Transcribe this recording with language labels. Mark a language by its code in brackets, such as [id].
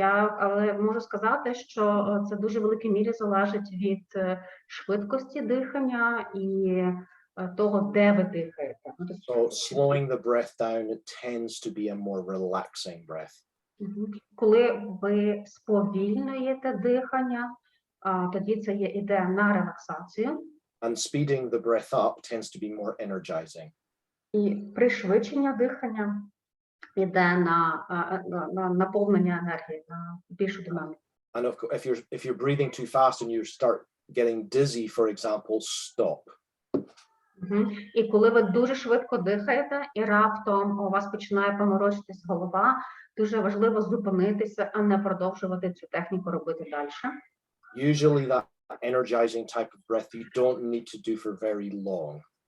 [uk] Але можу сказати, що це дуже в великій мірі залежить від швидкості дихання і того, де ви дихаєте. [en] So slowing the breath down, it tends to be a more relaxing breath. [uk] Коли ви сповільнюєте дихання, тоді це іде на релаксацію. [en] And speeding the breath up tends to be more energizing. [uk] І пришвидшення дихання іде на наповнення енергії, на більшу динаміку. [en] And if you're breathing too fast and you start getting dizzy, for example, stop. [uk] І коли ви дуже швидко дихаєте, і раптом у вас починає поморочитись голова, дуже важливо зупинитися, а не продовжувати цю техніку робити далі. [en] Usually that energizing type of breath you don't need to do for very long.